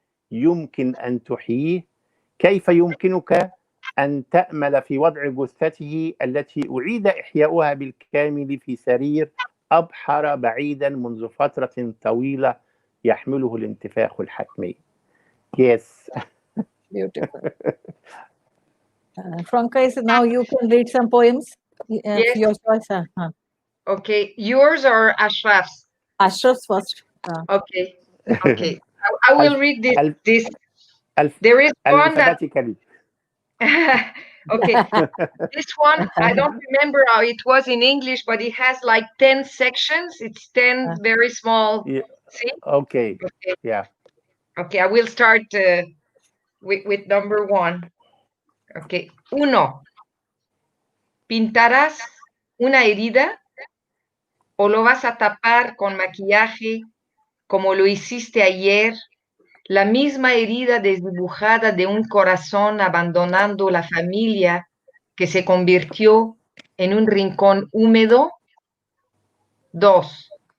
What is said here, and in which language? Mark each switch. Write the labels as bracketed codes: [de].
[ar] يمكن أن تحييه؟ كيف يمكنك أن تأمل في وضع جثته التي أعيد إحياؤها بالكامل في سرير أبحر بعيدا منذ فترة طويلة يحمله الانتفاخ الحتمي؟ [en] Yes. Beautiful. Franca, is now you can read some poems. Yes. Your choice. Okay. Yours or Ashraf's? Ashraf's first. Okay. Okay. I will Alph- read this. alph- This. alph- There is one that. alphabetically. Okay. This one, I don't remember how it was in English, but it has like 10 sections. It's 10 very small. Yeah. See? Okay. Okay. Yeah. Okay. I will start with number one. Okay. Uno. [es] ¿Pintarás una herida o lo vas a tapar con maquillaje como lo hiciste ayer? La misma herida desdibujada de un corazón abandonando la familia que se convirtió en un rincón húmedo. 2.